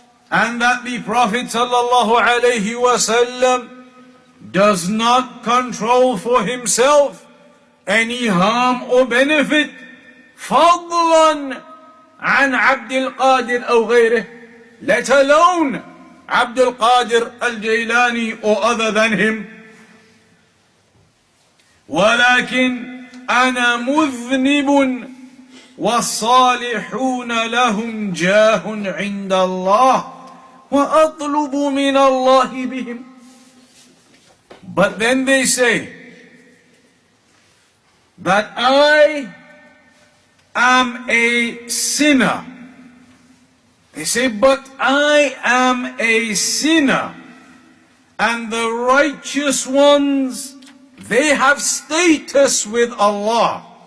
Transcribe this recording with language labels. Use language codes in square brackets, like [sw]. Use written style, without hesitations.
[en] and that the Prophet صلى الله عليه وسلم does not control for himself any harm or benefit, [ar] فضلا عن عبد القادر أو غيره, [en] let alone Abdul Qadir al-Jailani or other than him. [ar] ولكن أنا مذنب والصالحون لهم جاه عند الله وأطلب من الله بهم. [en] But then they say that I am a sinner. They say, but I am a sinner, and the righteous ones, they have status with Allah.